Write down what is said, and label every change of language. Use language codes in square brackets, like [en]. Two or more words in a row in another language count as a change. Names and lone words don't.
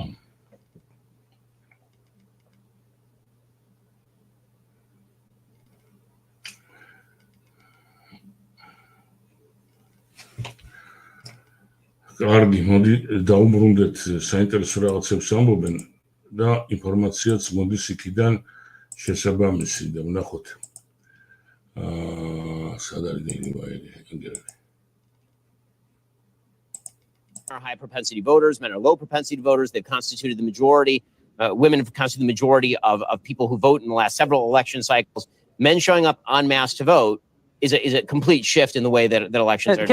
[ka] კარგი, მოდი დაუბრუნდეთ საინტერესო რაღაცებს ამბობენ და ინფორმაციაც მოდის იქიდან შესაბამისი და ვნახოთ. სად არის ეგრევე. [en] Are high propensity voters, men are low propensity voters. They've constituted the majority. Women have constituted the majority of people who vote in the last several election cycles. Men showing up en masse to vote is a complete shift in the way that elections are.